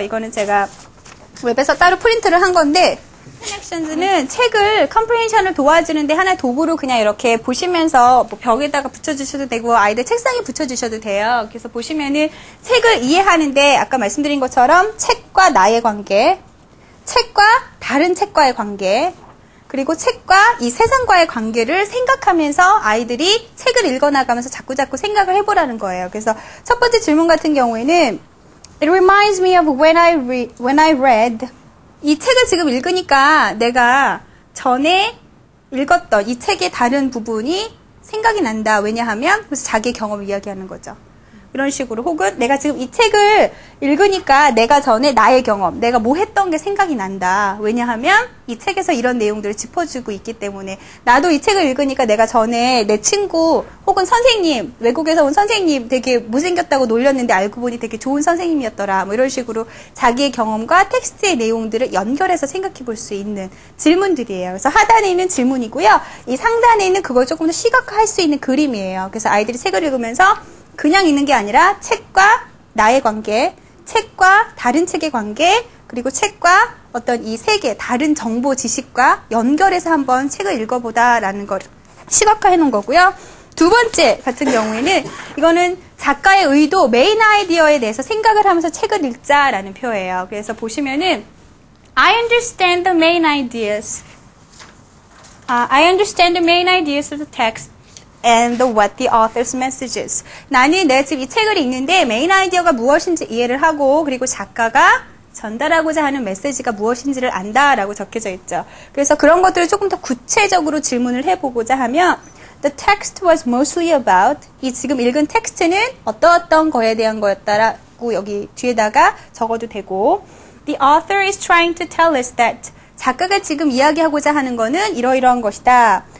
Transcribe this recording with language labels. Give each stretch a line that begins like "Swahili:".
Korean: 이거는 제가 웹에서 따로 프린트를 한 건데 펜액션즈는 책을 컴프레hen션을 도와주는데 하나의 도구로 그냥 이렇게 보시면서 뭐 벽에다가 붙여주셔도 되고 아이들 책상에 붙여주셔도 돼요. 그래서 보시면은 책을 이해하는데 아까 말씀드린 것처럼 책과 나의 관계, 책과 다른 책과의 관계, 그리고 책과 이 세상과의 관계를 생각하면서 아이들이 책을 읽어나가면서 자꾸자꾸 생각을 해보라는 거예요. 그래서 첫 번째 질문 같은 경우에는
English: It reminds me of when I read.
Korean: 이 책을 지금 읽으니까 내가 전에 읽었던 이 책의 다른 부분이 생각이 난다. 왜냐하면 그래서 자기의 경험을 이야기하는 거죠. 이런 식으로 혹은 내가 지금 이 책을 읽으니까 내가 전에 나의 경험, 내가 뭐 했던 게 생각이 난다. 왜냐하면 이 책에서 이런 내용들을 짚어주고 있기 때문에 나도 이 책을 읽으니까 내가 전에 내 친구 혹은 선생님, 외국에서 온 선생님 되게 못생겼다고 놀렸는데 알고 보니 되게 좋은 선생님이었더라. 뭐 이런 식으로 자기의 경험과 텍스트의 내용들을 연결해서 생각해 볼 수 있는 질문들이에요. 그래서 하단에 있는 질문이고요. 이 상단에 있는 그걸 조금 더 시각화할 수 있는 그림이에요. 그래서 아이들이 책을 읽으면서 그냥 읽는 게 아니라 책과 나의 관계, 책과 다른 책의 관계, 그리고 책과 어떤 이 세계, 다른 정보 지식과 연결해서 한번 책을 읽어보다라는 걸 시각화해 놓은 거고요. 두 번째 같은 경우에는 이거는 작가의 의도, 메인 아이디어에 대해서 생각을 하면서 책을 읽자라는 표예요.
English: 그래서 보시면은 I understand the main ideas. I understand the main ideas of the text. And what the author's messages.
Korean: 나는 내가 지금 이 책을 읽는데 메인 아이디어가 무엇인지 이해를 하고 그리고 작가가 전달하고자 하는 메시지가 무엇인지를 안다라고 적혀져 있죠. 그래서 그런 것들을 조금 더 구체적으로 질문을 해보고자 하면
English: The text was mostly about
Korean: 이 지금 읽은 텍스트는 어떤 거에 대한 거였다라고 여기 뒤에다가 적어도 되고
English: The author is trying to tell us that
Korean: 작가가 지금 이야기하고자 하는 거는 이러이러한 것이다.